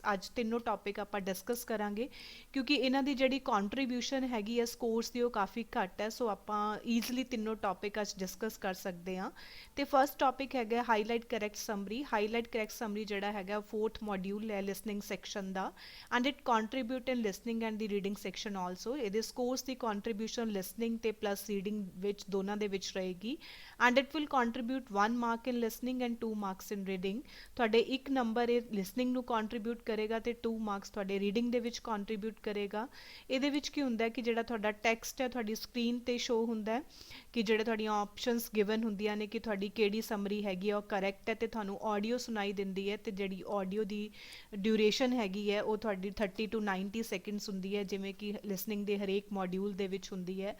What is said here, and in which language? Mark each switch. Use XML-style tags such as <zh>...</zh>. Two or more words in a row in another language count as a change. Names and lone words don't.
<pa>ਅੱਜ ਤਿੰਨੋਂ ਟੌਪਿਕ ਆਪਾਂ ਡਿਸਕਸ ਕਰਾਂਗੇ ਕਿਉਂਕਿ ਇਹਨਾਂ ਦੀ ਜਿਹੜੀ ਕੰਟਰੀਬਿਊਸ਼ਨ ਹੈਗੀ ਹੈ ਸਕੋਰਸ ਦੀ ਉਹ ਕਾਫੀ ਘੱਟ ਹੈ, ਸੋ ਆਪਾਂ ਈਜ਼ਲੀ ਤਿੰਨੋਂ ਟੌਪਿਕ ਅੱਜ ਡਿਸਕਸ ਕਰ ਸਕਦੇ ਹਾਂ। ਤੇ</pa> <en>first topic</en> <pa>ਹੈਗਾ</pa> <en>highlight correct summary. highlight correct summary</en> <pa>ਜਿਹੜਾ ਹੈਗਾ 4th ਮੋਡਿਊਲ ਹੈ</pa> <en>listening section</en> <pa>ਦਾ,</pa> <en>and it contribute in listening and the reading section also.</en> <pa>ਇਹਦੇ scores ਦੀ contribution listening ਤੇ</pa> <en>plus reading</en> <pa>ਵਿੱਚ ਦੋਨਾਂ ਦੇ ਵਿੱਚ ਰਹੇਗੀ,</pa> <en>and it will contribute 1 mark in listening and 2 marks in reading.</en> <pa>ਤੁਹਾਡੇ 1 ਨੰਬਰ ਇਹ listening ਨੂੰ contribute ਕਰੇਗਾ ਤੇ 2 marks ਤੁਹਾਡੇ reading ਦੇ ਵਿੱਚ contribute ਕਰੇਗਾ। ਇਹਦੇ ਵਿੱਚ ਕੀ ਹੁੰਦਾ ਹੈ ਕਿ ਜਿਹੜਾ ਤੁਹਾਡਾ ਟੈਕਸਟ ਹੈ ਤੁਹਾਡੀ ਸਕਰੀਨ ਤੇ ਸ਼ੋ ਹੁੰਦਾ ਹੈ ਕਿ ਜਿਹੜੇ ਤੁਹਾਡੀਆਂ</pa> <en>options given</en> <pa>ਹੁੰਦੀਆਂ ਨੇ ਕਿ ਤੁਹਾਡੀ ਕਿਹੜੀ ਸਮਰੀ ਹੈਗੀ ਆ ਉਹ ਕਰੈਕਟ ਹੈ, ਤੇ ਤੁਹਾਨੂੰ ਆਡੀਓ ਸੁਣਾਈ ਦਿੰਦੀ ਹੈ ਤੇ ਜਿਹੜੀ ਆਡੀਓ ਦੀ ਡਿਊਰੇਸ਼ਨ ਹੈਗੀ ਹੈ ਉਹ ਤੁਹਾਡੀ 30 to 90 ਸੈਕਿੰਡਸ ਹੁੰਦੀ ਹੈ, ਜਿਵੇਂ ਕਿ ਲਿਸਨਿੰਗ ਦੇ ਹਰੇਕ ਮੋਡਿਊਲ ਦੇ ਵਿੱਚ ਹੁੰਦੀ ਹੈ।</pa>